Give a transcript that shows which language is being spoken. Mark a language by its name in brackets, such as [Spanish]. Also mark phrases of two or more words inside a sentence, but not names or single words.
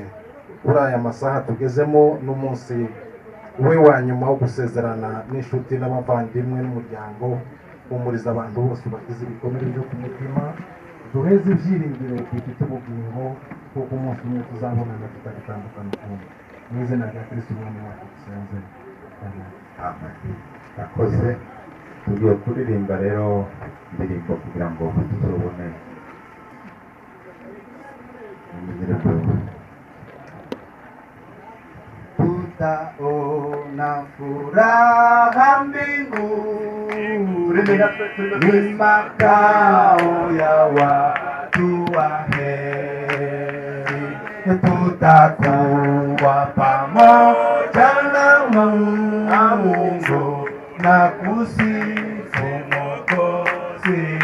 [Kinyarwanda] Kuri aya masaha tugezemo n'umunsi we wa nyuma wo gusezerana n'inshuti n'abavandimwe n'umuryango, humuriza abantu bose bagize ibikomere byo ku mutima, duheze ibyiringiro dufite ubugingo kuko umunsi umwe tuzabonana tutagitandukana ukundi. Mu izina rya Kristo umwami wacu dusenze. Amen. Akoze tugiye kuririmba rero indirimbo kugira ngo tuzobone indirimbo. [Swahili] Tutaona furaha mbinguni, ni makao ya watu waheri, tutakuwa pamoja na Mungu na kusifu Mwokozi